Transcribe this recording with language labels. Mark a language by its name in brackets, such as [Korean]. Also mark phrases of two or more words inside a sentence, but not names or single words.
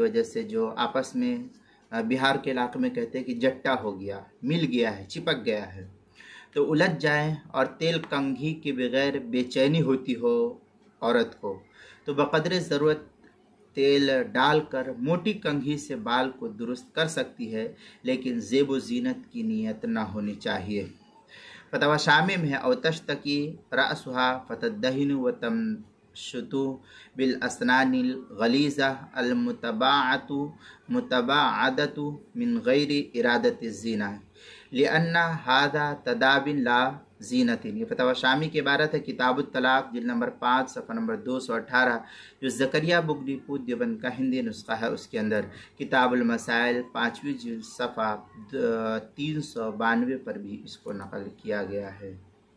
[Urdu] وجہ سے جو آپس میں بہار کے علاقے میں کہتے ہیں کہ جٹا ہو گیا، مل گیا ہے، چپک گیا ہے، تو الجھ جائیں اور تیل کنگھی کے بغیر بے چینی ہوتی ہو عورت کو، تو بقدر ضرورت تیل ڈال کر موٹی کنگھی سے بال کو درست کر سکتی ہے، لیکن زیب و زینت کی نیت نہ ہونی چاہیے۔ فتویٰ شامی میں ہے، [Arabic] او تشتکی رأسها فتدہن و تمشط بالاسنان الغلیظہ المتباعدۃ من غیر ارادۃ الزینہ لأن هذا تداب لا زینت۔ [Urdu] یہ فتویٰ شامی کی عبارت ہے، کتاب الطلاق جلد نمبر 5 صفحہ نمبر 218، جو زکریہ بگٹی پور دیوبند کا ہندی نسخہ ہے، اس کے اندر کتاب المسائل 5ویں جلد صفحہ 392 پر بھی اس کو نقل کیا گیا ہے۔